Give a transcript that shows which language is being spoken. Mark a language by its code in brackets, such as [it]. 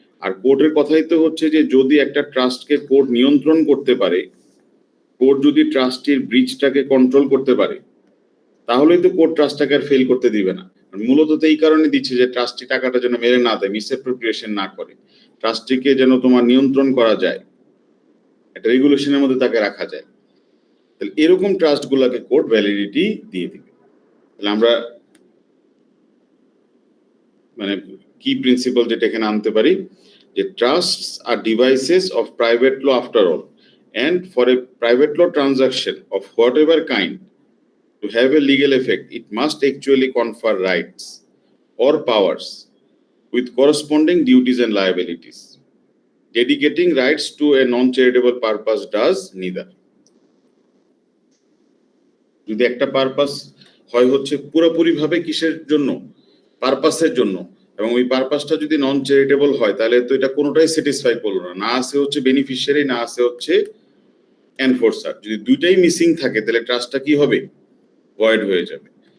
[bn] আর কোর্টের কথাই তো হচ্ছে যে যদি একটা ট্রাস্টকে কোর্ট নিয়ন্ত্রণ করতে পারে, কোর্ট যদি ট্রাস্টির ব্রিচটাকে কন্ট্রোল করতে পারে, তাহলেই তো কোর্ট ট্রাস্টটাকে আর ফেল করতে দিবে না। মূলত তো এই কারণে দিচ্ছে যে ট্রাস্টি টাকাটা যেন মেরে না দেয়, মিসঅ্যাপ্রোপ্রিয়েশন না করে, ট্রাস্টিকে যেন তোমার নিয়ন্ত্রণ করা যায়, একটা রেগুলেশনের মধ্যে তাকে রাখা যায়। তাহলে এরকম ট্রাস্ট গুলাকে কোর্ট ভ্যালিডিটি দিয়ে দিবে। তাহলে আমরা মানে কি প্রিন্সিপাল যেটা এখানে আনতে পারি, যে [en] Trusts are devices of private law after all, and for a private law transaction of whatever kind to have a legal effect, it must actually confer rights or powers with corresponding duties and liabilities. Dedicating rights to a non-charitable purpose does neither. [bn] যদি একটা purpose হয় হচ্ছে পুরোপুরি ভাবে কিসের জন্য, পারপাসের জন্য, এবং ওই পারপাসটা যদি নন চ্যারিটেবল হয়, তাহলে তো এটা কোনোটাই স্যাটিসফাই করলো না, না আছে হচ্ছে বেনিফিশিয়ারি, না আছে হচ্ছে এনফোর্সার। যদি দুইটাই মিসিং থাকে তাহলে ট্রাস্টটা কি হবে, ভয়েড হয়ে যাবে।